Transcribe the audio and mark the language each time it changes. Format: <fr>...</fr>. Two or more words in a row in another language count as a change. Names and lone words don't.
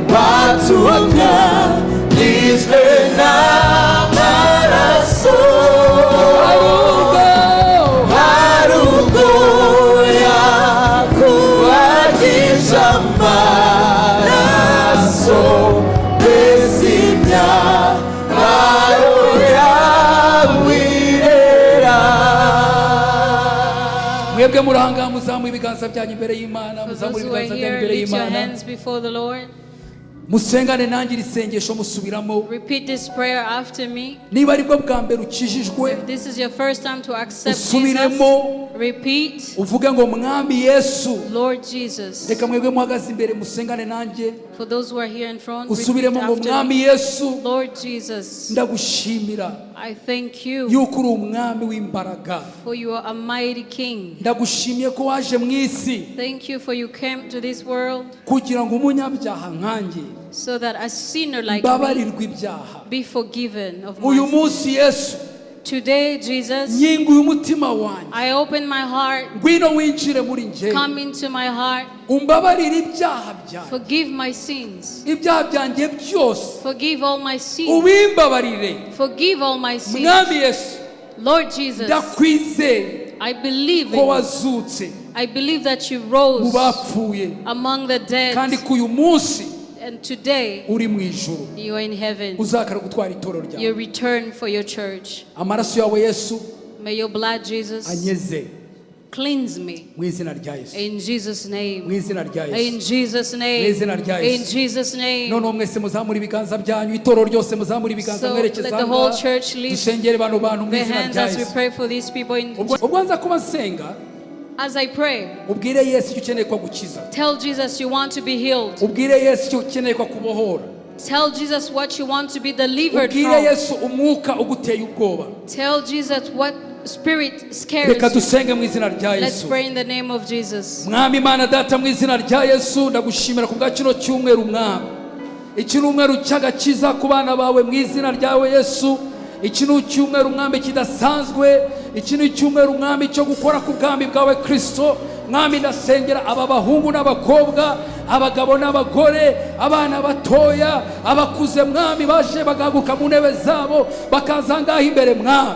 <rw>watunganijwe n'amaraso hari ubwo yakubagisha amaraso mbese imyambaro yawirera. mwebwe muranga muzamu ibiganza byanyu imbere y'Imana, muzamu ibiganza byanyu imbere y'Imana, musengane nanjye irisengesho musubiramo.</rw> <en>Repeat this prayer after me.</en> <rw>niba aribwo bwa mbere ukijijwe,</rw> <en>This is your first time to accept Jesus.</en> <rw>usubiremo</rw> <en>Repeat.</en> <rw>uvuge ngo mwami Yesu.</rw> <en>Lord Jesus.</en> <rw>reka mwebwe muhagaze imbere musengane nanjye,</rw> <en>For those who are here in front, repeat</en> <rw>usubiremo ngo</rw> <en>after</en> <rw>mwami</rw> <en>me.</en> <rw>Yesu,</rw> <en>Lord Jesus,</en> <rw>ndagushimira</rw> <en>I thank you</en> <rw>yuko uri umwami w'imbaraga.</rw> <en>for you are a mighty King.</en> <rw>ndagushimiye ko waje mu isi</rw> <en>Thank you for you came to this world</en> <rw>kugira ngo umunyabyaha nkanjye</rw> <en>so that a sinner like me</en> <rw>mbabarirwe ibyaha.</rw> <en>be forgiven of</en> <rw>uyu</rw> <en>my sins.</en> <rw>munsi Yesu,</rw> <en>Today, Jesus,</en> <rw>nyinguye umutima wanjye,</rw> <en>I open my heart.</en> <rw>ngwino winjire muri njye,</rw> <en>Come into my heart.</en> <rw>umbabarire ibyaha byanjye,</rw> <en>Forgive my sins.</en> <rw>ibyaha byanjye byose</rw> <en>Forgive all my sins.</en> <rw>ubimbabarire.</rw> <en>Forgive all my sins.</en> <rw>mwami Yesu,</rw> <en>Lord Jesus,</en> <rw>ndakwizeye</rw> <en>I believe</en> <rw>ko</rw> <en>in you.</en> <rw>wazutse</rw> <en>I believe that you</en> <rw>mu</rw> <en>rose</en> <rw>bapfuye,</rw> <en>among the</en> <rw>kandi</rw> <en>dead.</en> <rw>ko uyu munsi</rw> <en>And today,</en> <rw>uri mu ijuru,</rw> <en>you are in heaven.</en> <rw>uzakara gutwara itorero</rw> <en>You</en> <rw>ryawe.</rw> <en>return for your church.</en> <rw>amaraso yawe Yesu</rw> <en>May your blood, Jesus,</en> <rw>anyeze</rw> <en>cleanse me.</en> <rw>mu izina rya Yesu,</rw> <en>In Jesus'</en> <rw>mu</rw> <en>name.</en> <rw>izina rya</rw> <en>In</en> <rw>Yesu.</rw> <en>Jesus' name.</en> <rw>izina rya</rw> <en>In</en> <rw>Yesu.</rw> <en>Jesus' name.</en> <rw>noneho mwese muzamura ibiganza byanyu, itorero ryose muzamura ibiganza</rw> <en>So</en> <rw>mwerekeza</rw> <en>let the whole</en> <rw>ahangaha.</rw> <en>church lift</en> <rw>dusengere bano bantu mu</rw> <en>their</en> <rw>izina</rw> <en>hands</en> <rw>rya</rw> <en>as we</en> <rw>Yesu.</rw> <en>pray for these people.</en> <rw>ubwo nza kuba nsenga,</rw> <en>As I pray,</en> <rw>ubwire Yesu icyo ukeneye ko agukiza,</rw> <en>tell Jesus you want to be healed.</en> <rw>ubwire Yesu icyo ukeneye ko akubohora,</rw> <en>Tell Jesus what you want to be delivered</en> <rw>ubwire</rw> <en>from.</en> <rw>Yesu umwuka uguteye ubwoba.</rw> <en>Tell Jesus what spirit scares</en> <rw>reka</rw> <en>you.</en> <rw>dusenge mu izina rya</rw> <en>Let's</en> <rw>Yesu.</rw> <en>pray in the name of Jesus.</en> <rw>mwami Imana Data, mu izina rya Yesu ndagushimira ku bwa kino cyumweru mwami, iki ni umweru cy'agakiza ku bana bawe mu izina ryawe Yesu. iki ni icyumweru mwami kidasanzwe, iki ni icyumweru mwami cyo gukora ku bwami bwawe Kristo. mwami ndasengera aba bahungu n'abakobwa, abagabo n'abagore, abana batoya, abakuze mwami, baje bagahaguruka mu ntebe zabo bakaza ngaho imbere mwami.</rw>